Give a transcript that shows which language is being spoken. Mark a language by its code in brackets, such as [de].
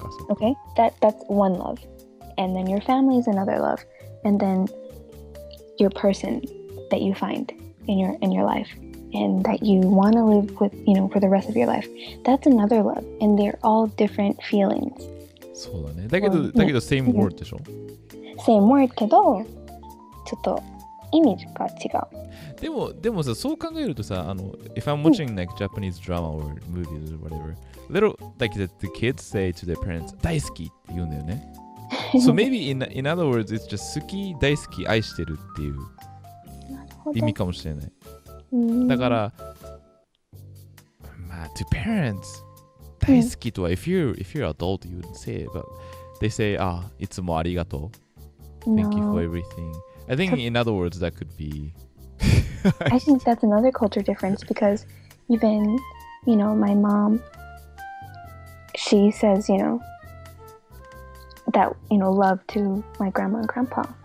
[en] Okay, that's one love, and then your family is another love, and then your person that you find in your life and that you want to live with, you know, for the rest of your life, that's another love, and they're all different feelings. [ja] そうだね。だけど [en] same word [ja] でしょ。 [en] Same word [ja] けどちょっと意味が違う。でもさ、そう考えるとさ、 [en] if I'm watching like Japanese drama or movies or whatever, little like the kids say to their parents, [ja] 大好きって言うんだよね。 [en] So maybe in other words, it's just [ja] 好き、大好き、愛してるっていう意味かもしれない。だから、まあ、 [en] to parents, [ja] 大好きとは、 [en] if you're adult, you wouldn't say it, but they say, [ja] いつもありがとう。 [en] Thank you for everything. I think in other words, that could be... I think that's another culture difference because even, you know, my mom, she says, you know, that, you know, love to my grandma and grandpa.